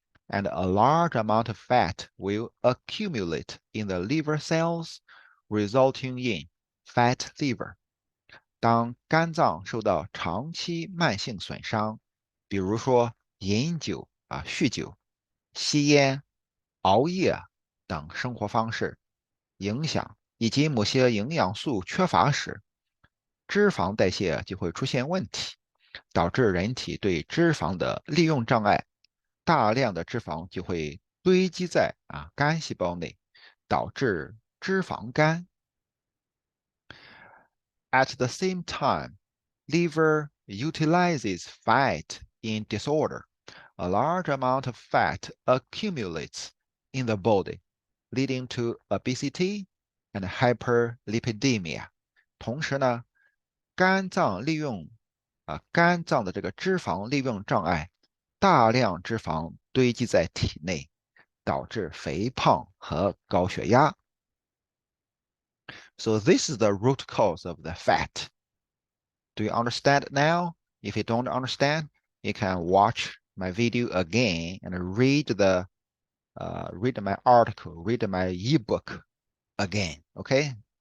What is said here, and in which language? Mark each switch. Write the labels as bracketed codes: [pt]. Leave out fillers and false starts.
[en] and a large amount of fat will accumulate in the liver cells, resulting in fat liver. [zh] 当肝脏受到长期慢性损伤，比如说饮酒酗酒、吸烟、熬夜等生活方式影响，以及某些营养素缺乏时，脂肪代谢就会出现问题，导致人体对脂肪的利用障碍，大量的脂肪就会堆积在肝细胞内，导致脂肪肝。 [en] At the same time, liver utilizes fat in disorder. A large amount of fat accumulates in the body, leading to obesity and hyperlipidemia. [zh] 同时呢，肝脏利用肝脏的这个脂肪利用障碍，大量脂肪堆积在体内，导致肥胖和高血压。 [en] So this is the root cause of the fat. Do you understand now? If you don't understand, you can watch my video again and read my article, read my ebook again. Okay.